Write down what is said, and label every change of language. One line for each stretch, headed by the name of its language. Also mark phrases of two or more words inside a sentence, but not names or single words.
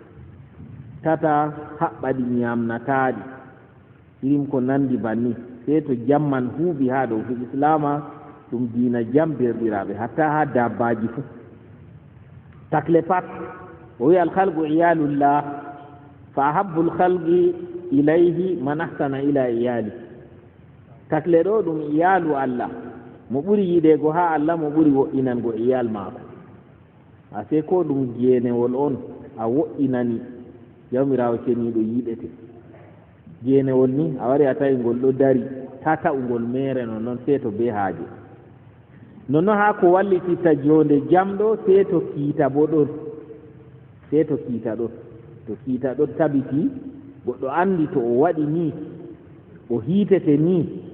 Fula: tata haɓɓaɗi ñamnataɗi irim ko nandi banni se to jamman huuɓi ha ɗo fu islama ɗum diina jam derɗiraɓe hatta ha dabbaji fuu takle pat o wi
Arabic: الخلق عيال الله فأحب الخلق إليه من أحسن إلى عياله
Fula: takle ɗo ɗum
Arabic: عيال الله
Fula: mo ɓuri yiɗego ha Allah mo ɓuri woɗɗinango iyal maako a se ko ɗum geenewol on a woɗɗinani jawmirawo ceniɗo yiɗete geenewol ni a wari a tawi ngol ɗo dari ta ta'ugol mere no noon se to be haaje nonno ha ko wallititta jonde jam ɗo se to kiita bo ɗon se to kiita ɗon to kiita ɗon tabiti goɗɗo andi to o waɗi ni o hiitete ni